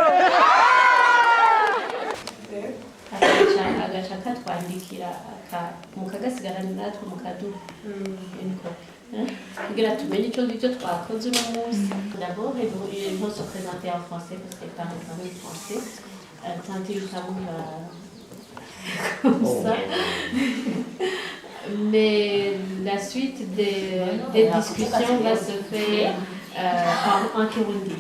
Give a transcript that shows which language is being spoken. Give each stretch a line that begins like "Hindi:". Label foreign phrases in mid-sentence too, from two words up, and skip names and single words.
Rundi: agaca katwandikira mukagasigarana natwe mukaduha kugira tumenye icyo ngicyo twakoze uno munsi.
French: D'abord ils vont se présenter en français parce qu'elles parlent vraiment français. Tenter le tabou comme ça. Mais la suite des discussions va se faire en Kirundi.